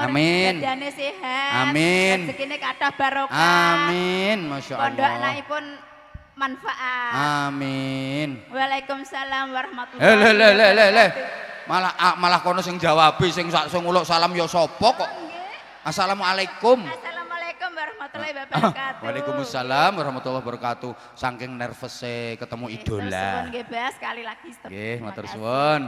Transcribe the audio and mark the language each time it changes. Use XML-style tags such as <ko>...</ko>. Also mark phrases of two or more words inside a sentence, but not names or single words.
<jv>Amin. Badane sehat. Amin. Rezekine kathah barokah. Amin, Masya Pondok Allah. anakipun manfaat. Amin.</jv> <ar>وعليكم السلام ورحمة الله</ar> <jv>Le. Malah kono sing jawabi sing uluk salam ya sapa kok.</jv> <ar>Assalamualaikum. السلام عليكم ورحمة الله وبركاته. وعليكم السلام ورحمة الله وبركاته.</ar> <jv>Saking nervous ketemu idola. Nggih, Bas,</jv> <id>sekali lagi.</id> <jv>Nggih,</jv> <id>Terima</id> <jv>matur</jv> <id>kasih.</id> <jv>suwun.</jv>